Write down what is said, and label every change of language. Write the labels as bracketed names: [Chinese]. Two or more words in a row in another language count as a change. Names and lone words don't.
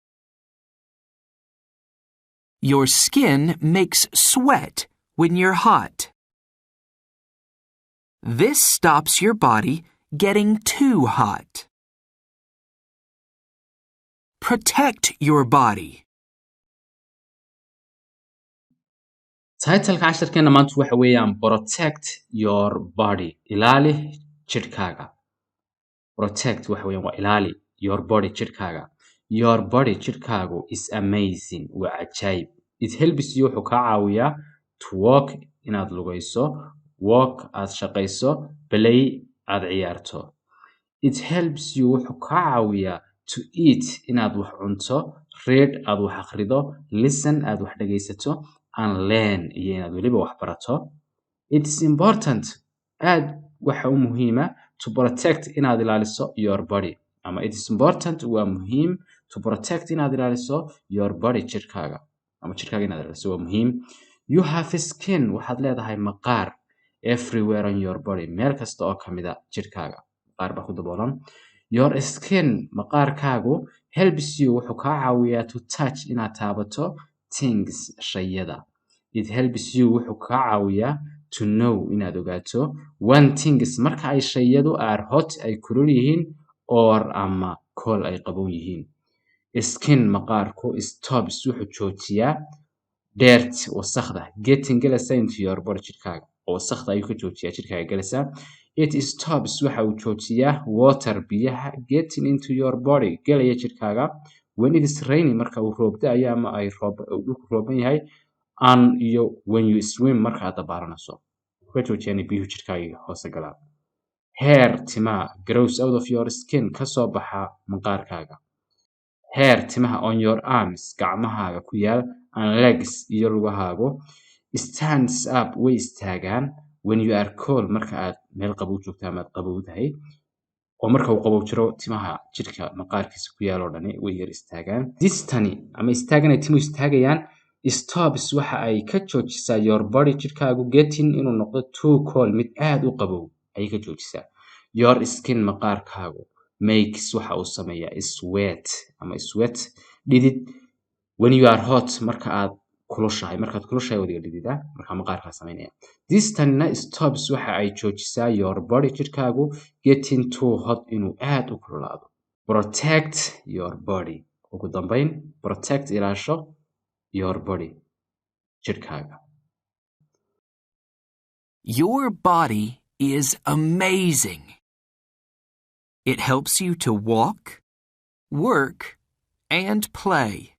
[English] Your skin makes sweat when you're hot. This stops your body getting too hot. Protect your body. [Somali] Title casharkeena maanta waxa weeyaan [English] protect your body [Somali] ilaali jirkaaga protect waxa weeyaan waa ilaali [English] your body [Somali] jirkaaga [English] your body [Somali] jirkaagu [English] is amazing [Somali] waa ajaayib [English] it helps you [Somali] wuxuu kaa caawiyaa [English] to walk [Somali] inaad lugayso walk aad shaqayso play aad ciyaarto [English] it helps you [Somali] wuxuu kaa caawiyaa [English] to eat [Somali] inaad wax cunto read aad wax akhrido listen aad wax dhageysato [English] and learn [Somali] iyo inaad weliba wax barato [English] it's important [Somali] aad waxa muhiima [English] to protect [Somali] inaad ilaaliso [English] your body [Somali] ama [English] it's important [Somali] waa muhiim [English] to protect [Somali] inaad ilaaliso [English] your body [Somali] jirkaaga ama jirkaaga inaad ilaaliso waa muhiim [English] you have skin [Somali] waxaad leedahay maqaar [English] everywhere on your body [Somali] meel kasta oo kamida jirkaaga maqaar baa ku daboolan [English] your skin [Somali] maqaarkaagu [English] helps you [Somali] wuxuu kaa caawiyaa [English] to touch [Somali] inaad taabato things shayada [English] it helps you [Somali] wuxuu kaa caawiyaa [English] to know [Somali] inaad ogaato [English] one things [Somali] marka ay shayadu [English] are hot [Somali] ay kulul yihiin or ama cold ay qabow yihiin skin maqaarku stops wuxuu joojiyaa dirt wasakhda getting gelasa [English] into your body [Somali] jirkaaga wasakhda ayuu ka joojiyaa jirkaaga gelasa [English] it stops [Somali] waxa uu joojiyaa water biyaha [English] getting into your body [Somali] gelaya jirkaaga [English] when it is raining [Somali] marka uu roob da'ayo ama ay dhulku rooban yahay and iyo [English] when you swim [Somali] marka aad dabaalanayso ka joojiyaan biyuhu jirkaaga hoose galaan hair timaha [English] grows out of your skin [Somali] ka soo baxa maqaarkaaga hair timaha [English] on your arms [Somali] gacmahaaga ku yaal [English] and legs [Somali] iyo lugahaagu [English] stands up [Somali] way istaagaan [English] when you are cold [Somali] marka aad meel qabow joogto ama aad qabowdahay oo marka uu qabow jiro timaha jirka maqaarkiisa ku yaal oo dhani way yar istaagaan distani ama istaagan ay timuhu istaagayaan stops waxa ay ka joojisaa [English] your body [Somali] jirkaagu getting inuu noqdo [English] too cold [Somali] mid aad u qabow ayay ka joojisaa [English] your skin [Somali] maqaarkaagu makes waxa uu sameeyaa sweat ama sweat dhidid [English] when you are hot [Somali] marka aad kulushahay markaad kulushahay wadiga dhididaa markaa maqaarkaa samaynaya this tanina stops waxa ay joojisaa [English] your body [Somali] jirkaagu [English] getting too hot [Somali] inuu aad u kululaado [English] protect your body [Somali] ugu dambayn protect ilaasho [English] your body [Somali] jirkaaga [English] Your body is amazing. It helps you to walk, work, and play.